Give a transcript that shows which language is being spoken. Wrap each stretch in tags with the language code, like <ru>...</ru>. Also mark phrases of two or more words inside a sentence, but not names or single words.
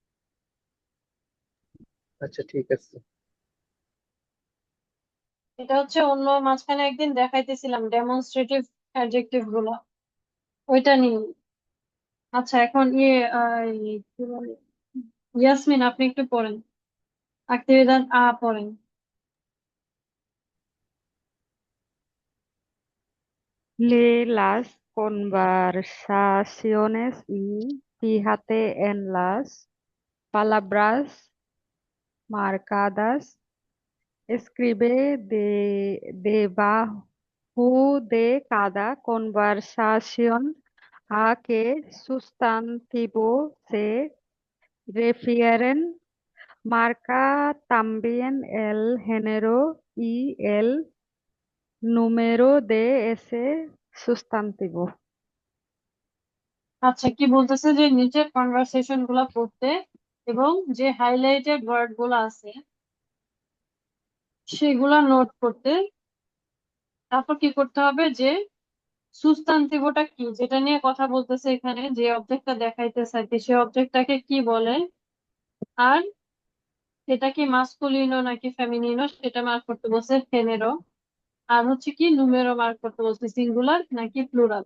<bn>আচ্ছা, ঠিক আছে। এটা হচ্ছে অন্য মাঝখানে একদিন দেখাইতেছিলাম</bn> <en>demonstrative adjective</en> <bn>গুলো, ওইটা নিয়ে। আচ্ছা, এখন কি বলে, ইয়াসমিন আপনি একটু পড়েন, actividad পড়েন।</bn> <es>Lee las conversaciones y fíjate en las palabras marcadas. Escribe debajo de cada conversación a qué sustantivo se refieren. Marca también el género y el número de ese sustantivo।</es> <bn>আচ্ছা, কি বলতেছে যে নিচের কনভারসেশন গুলা পড়তে এবং যে</bn> <en>highlighted word</en> <bn>গুলা আছে সেগুলা নোট করতে। তারপর কি করতে হবে যে সুস্তান্তিবটা কি, যেটা নিয়ে কথা বলতেছে এখানে, যে অবজেক্টটা দেখাইতেছে আর কি, সে অবজেক্টটাকে কি বলে, আর সেটা কি মাস্কুলিনো নাকি ফেমিনিনো সেটা মার্ক করতে বলছে ফেনেরো, আর হচ্ছে কি নুমেরো মার্ক করতে বলছে সিঙ্গুলার নাকি প্লুরাল।</bn>